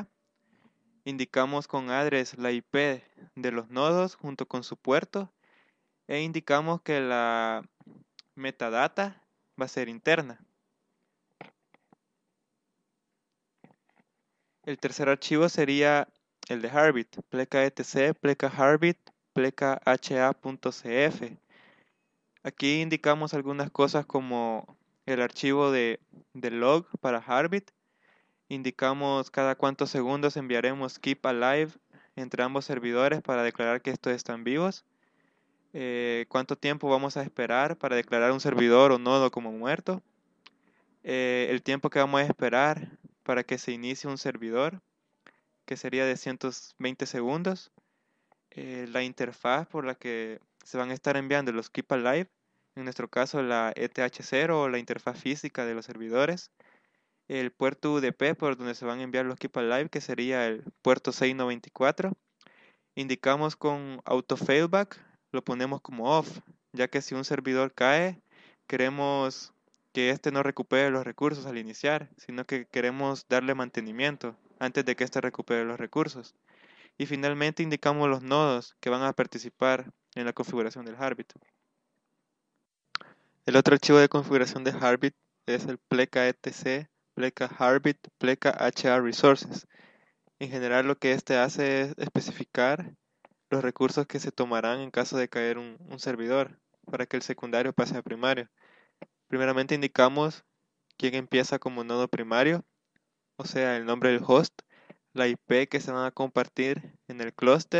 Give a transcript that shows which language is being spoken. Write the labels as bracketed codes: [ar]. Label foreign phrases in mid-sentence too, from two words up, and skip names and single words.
[es] Indicamos con address la IP de los nodos junto con su puerto e indicamos que la metadata va a ser interna. El tercer archivo sería el de Harbit, pleca etc, pleca Harbit, pleca ha.cf. Aquí indicamos algunas cosas como el archivo de log para Harbit. Indicamos cada cuántos segundos enviaremos [en] keep alive [es] entre ambos servidores para declarar que estos están vivos. Cuánto tiempo vamos a esperar para declarar un servidor o nodo como muerto. El tiempo que vamos a esperar para que se inicie un servidor, que sería de 120 segundos. La interfaz por la que se van a estar enviando los [en] keep alive, [es] en nuestro caso la ETH0 o la interfaz física de los servidores. El puerto UDP por donde se van a enviar los [en] keep alive, [es] que sería el puerto 694. Indicamos con [en] auto failback, [es] lo ponemos como off, ya que si un servidor cae, queremos que éste no recupere los recursos al iniciar, sino que queremos darle mantenimiento antes de que éste recupere los recursos. Y finalmente indicamos los nodos que van a participar en la configuración del Harbit. El otro archivo de configuración de Harbit es el pleca etc, pleca Harbit, pleca HR resources. En general lo que este hace es especificar los recursos que se tomarán en caso de caer un servidor para que el secundario pase a primario. Primeramente indicamos quién empieza como nodo primario, o sea, el nombre del host, la IP que se van a compartir en el